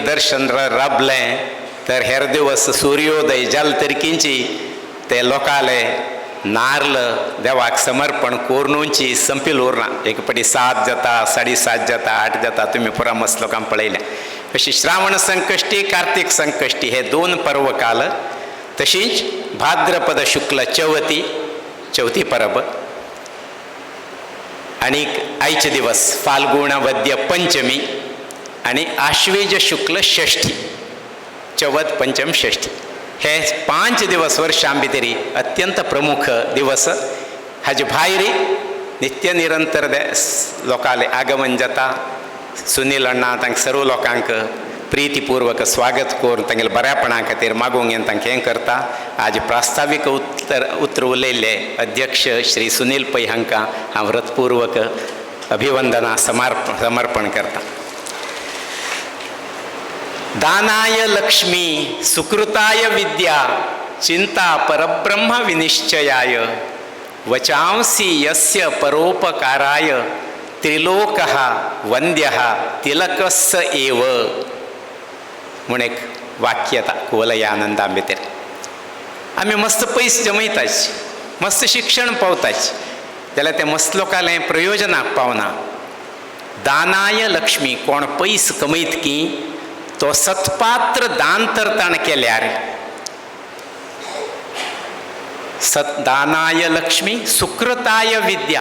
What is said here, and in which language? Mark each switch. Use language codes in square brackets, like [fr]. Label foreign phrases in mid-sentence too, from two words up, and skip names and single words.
[kok] दर्शन राबलें तर हेर दिवस सूर्योदय जाल तरीकींची ते लोकाले नार्ल देवाक समर्पण कोरनूंची संपील उरना एक पटी 7 जाता 7:30 जाता 8 जाता तुमी पुरा मस्त लोकांक पळयल्या अशी श्रावण संकश्टी कार्तिक संकश्टी हे 2 पर्व काल तशींच भाद्रपद शुक्ल चवथी परब आनी आयचे दिवस फाल्गुण वद्य पंचमी आनी आश्वेज शुक्ल षष्ठी चवथ पंचम षष्ठी हे 5 दिवस वर्षां भितरी अत्यंत प्रमुख दिवस हाजे भायर नित्य निरंतर लोकाले आगमन जाता सुनील अण्णा तांकां सर्व लोकांक प्रितीपूर्वक स्वागत करून तांगेले बऱ्यापणा खातीर मागूंक येवन तांकां हें करता आज प्रास्ताविक उतर उलयल्ले अध्यक्ष श्री सुनील पै हांकां हांव हृतपूर्वक अभिवंदना समर्पण करता [sa] दानाय लक्ष्मी सुकृताय विद्या चिंता परब्रह्म विनिश्चयाय वचांसी यस्य परोपकाराय त्रिलोकः वंद्यः तिलकस्स एव [kok] म्हूण एक वाक्यता कुवलयानंद आंबेकर. आम्ही मस्त पयस जमयताच, मस्त शिक्षण पावताच, जाल्यार ते मस्त लोकांले प्रयोजनाक पावना. [sa] दानाय लक्ष्मी, [kok] कोण पयस कमयत की तो सत्पात्र दान तर ताण केल्यार [sa] दानाय लक्ष्मी सुकृताय विद्या.